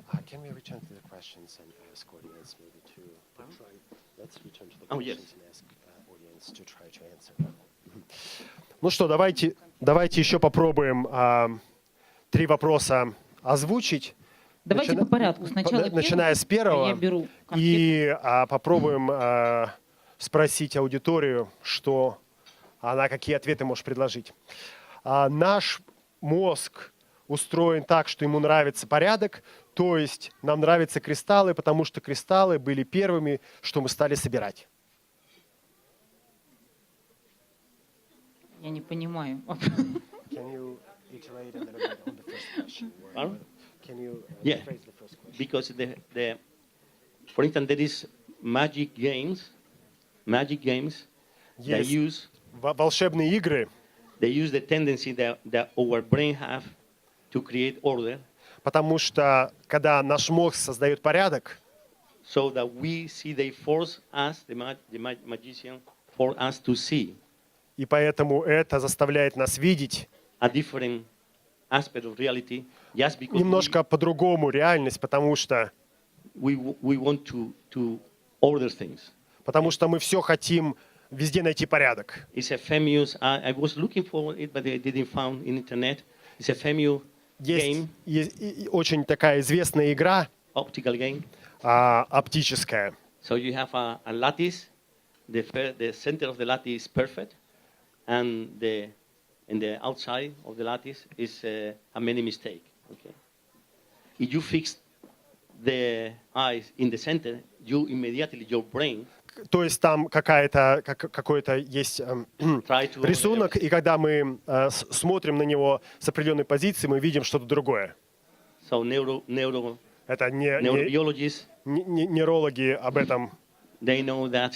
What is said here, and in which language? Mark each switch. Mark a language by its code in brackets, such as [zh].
[en] Can we return to the questions and ask audience maybe to try? Let's return to the questions and ask audience to try to answer them. [ru] Ну что, давайте еще попробуем 3 вопроса озвучить. Давайте по порядку. Сначала начиная с первого. я беру конфету. И попробуем спросить аудиторию, что она какие ответы может предложить. Наш мозг устроен так, что ему нравится порядок, то есть нам нравятся кристаллы, потому что кристаллы были первыми, что мы стали собирать. Я не понимаю. [en] Can you iterate a little bit on the first question? Can you Yeah. phrase the first question? Because for instance, there is magic games that [ru] Есть [en] use [ru] волшебные игры, [en] the tendency that our brain have to create order, [ru] потому что когда наш мозг создает порядок, [en] so that we see they force us, the magician, for us to see [ru] и поэтому это заставляет нас видеть [en] a different aspect of reality, just because [ru] немножко по-другому реальность, потому что [en] we want to order things. [ru] мы все хотим везде найти порядок. [en] It's a famous. I was looking for it, but I didn't find in internet. It's a famous game, [ru] Есть очень такая известная игра, [en] optical game. [ru] оптическая. [en] So you have a lattice. The center of the lattice is perfect, and in the outside of the lattice is a many mistake. Okay. If you fix the eyes in the center, you immediately your brain. [ru] То есть там какой-то есть рисунок, и когда мы смотрим на него с определенной позиции, мы видим что-то другое. [en] So [ru] Это [en] neurobiologists, [ru] нейрологи об этом. [en] they know that